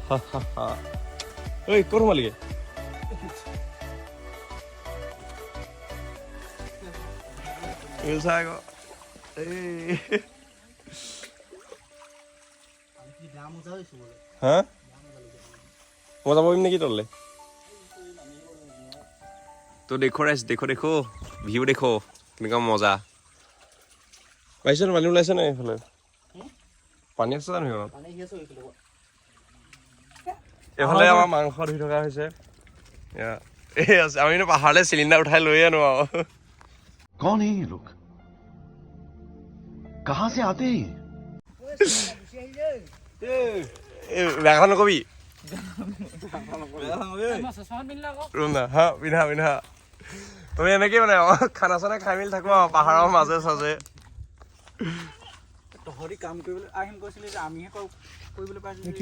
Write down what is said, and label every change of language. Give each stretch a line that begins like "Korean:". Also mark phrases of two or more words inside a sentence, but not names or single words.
Assamese: ঐ ক'ত সোমালিগে হা মই যাব পাৰিম নেকি তললৈ তো দেখো ৰাইজ দেখো ভিউ দেখো কেনেকুৱা মজা পাইছে পানী ওলাইছে নাই এইফালে পানী আছে জানো এইফালে আমাৰ মাংস ধুই থকা হৈছে আমি পাহাৰলৈ চিলিণ্ডাৰ উঠাই লৈ আনো আৰু
Hindi: कौन है ये लोग कहां से आते हैं
Assamese: বেয়াখন নকবি হা পিন্ধা পিন্ধা তুমি এনেকেই মানে খানা চানা খাই মেলি থাকো আৰু পাহাৰৰ মাজে চাজে তহঁতি কাম কৰিবলৈ আহিম কৈছিলি যে আমিহে কৰিবলৈ পাইছোঁ